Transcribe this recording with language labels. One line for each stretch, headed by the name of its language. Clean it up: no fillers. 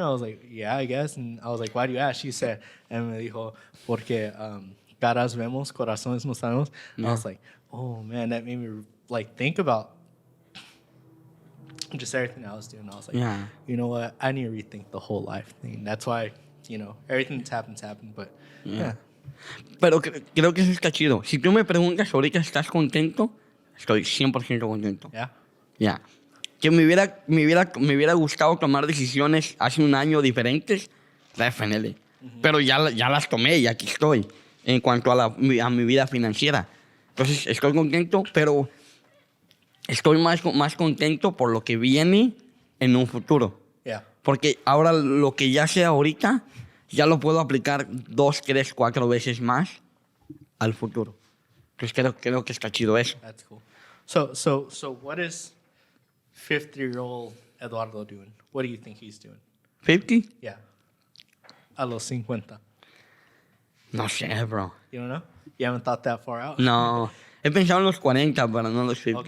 English: I was like, "Yeah, I guess." And I was like, "Why do you ask?" She said, and
Spanish: me dijo, porque caras vemos, corazones no sabemos.
English: And I was like, oh man, that made me like think about just everything I was doing. I was like, you know what? I need to rethink the whole life thing. That's why, everything that's happened. But yeah.
Spanish: Pero creo que eso está chido. Si tú me preguntas ahorita, ¿estás contento? Estoy 100% contento.
English: Yeah.
Spanish: Ya. Que me hubiera gustado tomar decisiones hace un año diferentes,
English: definitely.
Spanish: Pero ya las tomé y aquí estoy en cuanto a mi vida financiera. Entonces, estoy contento, pero estoy más contento por lo que viene en un futuro. Yeah. Porque ahora lo que ya sé ahorita, ya lo puedo aplicar 2, 3, 4 veces más al futuro. Entonces, creo que está chido eso.
English: That's cool. So what is 50-year-old Eduardo doing? What do you think he's doing? 50? Yeah.
Spanish: A los 50. No sé, bro.
English: You don't know? You haven't thought that far out?
Spanish: No. He pensado en los 40, pero no en los 50.